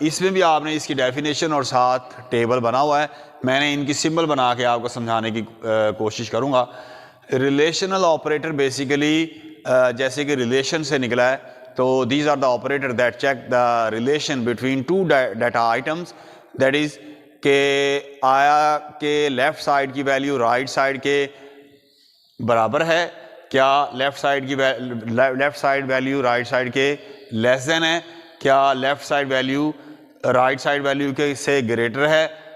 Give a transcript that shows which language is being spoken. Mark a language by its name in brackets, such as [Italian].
[Urdu] اس میں بھی آپ نے اس کی ڈیفینیشن اور ساتھ ٹیبل بنا ہوا ہے. میں نے ان کی سمبل بنا کے آپ کو سمجھانے کی کوشش کروں گا. ریلیشنل آپریٹر بیسیکلی جیسے کہ ریلیشن سے نکلا ہے، تو [English] these are the operator that check the relation between two data items. that is [Urdu] کہ آیا کہ لیفٹ سائڈ کی ویلیو رائٹ سائڈ کے برابر ہے، کیا left side value right side کے لیس دین ہے، کیا left side value right side value کے سے گریٹر ہے.